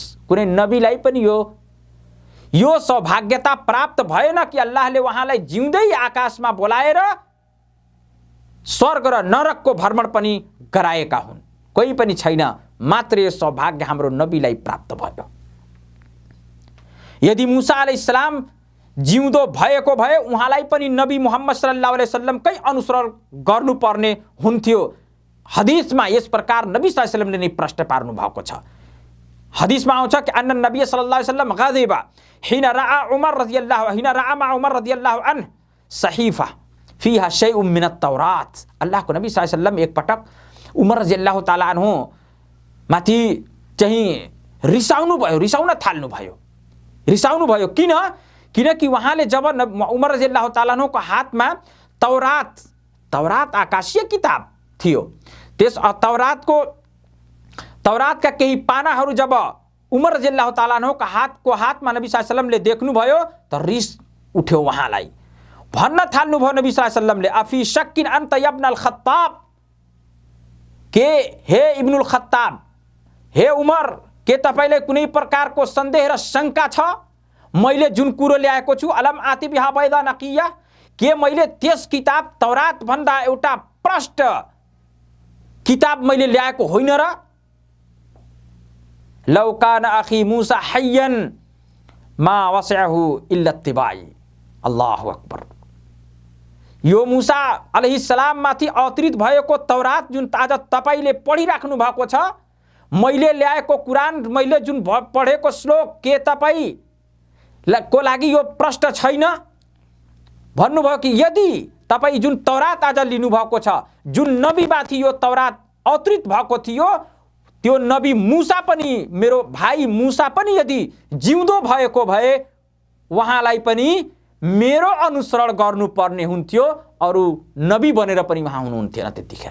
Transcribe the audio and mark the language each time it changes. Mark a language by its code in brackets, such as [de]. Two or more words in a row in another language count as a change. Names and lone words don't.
[ne] कुनै नबीलाई पनि यो सौभाग्यता प्राप्त भएन कि अल्लाहले उहाँलाई जिउँदै आकाशमा बोलाएर स्वर्ग र नरकको भ्रमण पनि गराएका हुन्। कोही पनि छैन, मात्र यो सौभाग्य हाम्रो नबीलाई प्राप्त भयो। यदि मूसा अलैहिस्सलाम जिउँदो भएको भए उहाँलाई पनि नबी मुहम्मद [ar] صلى الله عليه وسلم [ne] अनुसरण गर्नुपर्ने हुन्थ्यो। हदिसमा यस प्रकार नबी [ar] صلى الله عليه وسلم [ne] नै प्रश्न पार्नु भएको छ। हदिसमा आउँछ कि [ar] أن النبي صلى الله عليه وسلم غضب حين رأى عمر رضي الله عنه صحيفة فيها شيء من التوراة. [ne] अल्लाहको नबी [ar] صلى الله عليه وسلم [ne] एक पटक उमर [ar] رضي الله تعالى عنه [ne] माथि चाहिँ रिसाउन थाल्नु भयो। किनकि उहाँले जब उमर [ar] رضي الله تعالى عنه [ne] हातमा तौरात आकाशीय किताब थियो, त्यस तौरातका केही पानाहरू जब उमर [ar] رضي الله تعالى عنه [ne] हातमा नबी [ar] صلى الله عليه وسلم [ne] देख्नुभयो त रिस उठ्यो उहाँलाई। भन्न थाल्नुभयो नबी [ar] صلى الله عليه وسلم أفي شك أنت ابن الخطاب, [ne] के हे इब्नुल खत्ताब, हे उमर, के तपाईलाई कुनै प्रकारको सन्देह र शङ्का छ मैले जुन कुरो ल्याएको छु? [ar] ألم آت بها بيضاء نقية, [ne] के मैले त्यस किताब तौरात भन्दा एउटा प्रष्ट किताब मैले ल्याएको होइन र? [ar] لو كان أخي موسى حيا ما وسعه إلا اتباعي. الله أكبر. [ne] यो मूसा अलैहिस्सलाम माथि अवतरित भएको तौरात जुन आज तपाईले पढिराख्नु भएको छ, मैले ल्याएको कुरान, मैले जुन पढेको श्लोक, के तपाईको लागि यो प्रश्न छैन? भन्नुभयो कि यदि तपाई जुन तौरात आज लिनु भएको छ, जुन नबीमाथि यो तौरात अवतरित भएको थियो, त्यो नबी मूसा पनि, मेरो भाइ मूसा पनि यदि जिउँदो भएको भए उहाँलाई पनि मेरो अनुसरण गर्नुपर्ने हुन्थ्यो, अरू नबी बनेर पनि उहाँ हुनुहुन्थेन त्यतिखेर।